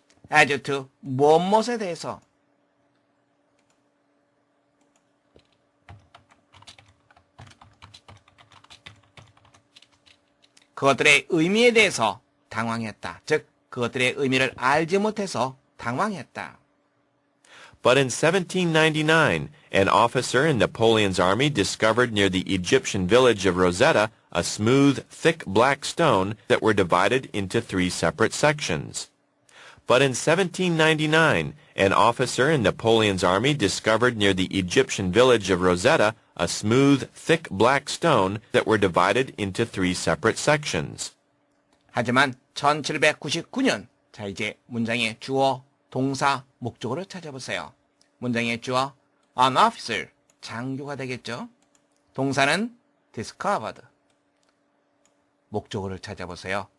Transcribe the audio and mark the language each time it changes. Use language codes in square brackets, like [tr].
[en] as to [ko] 무엇에 대해서 그것들의 의미에 대해서 당황했다. 즉 그것들의 의미를 알지 못해서 당황했다. [en] But in 1799, an officer in Napoleon's army discovered near the Egyptian village of Rosetta a smooth, thick black stone that were divided into 3 separate sections. But in 1799, an officer in Napoleon's army discovered near the Egyptian village of Rosetta a smooth, thick black stone that were divided into 3 separate sections. [ko] 하지만 1799년, 자 이제 문장의 주어, 동사, 목적어를 찾아보세요. 문장의 주어, [en] an officer, [ko] 장교가 되겠죠. 동사는 discovered. 목적어를 찾아보세요.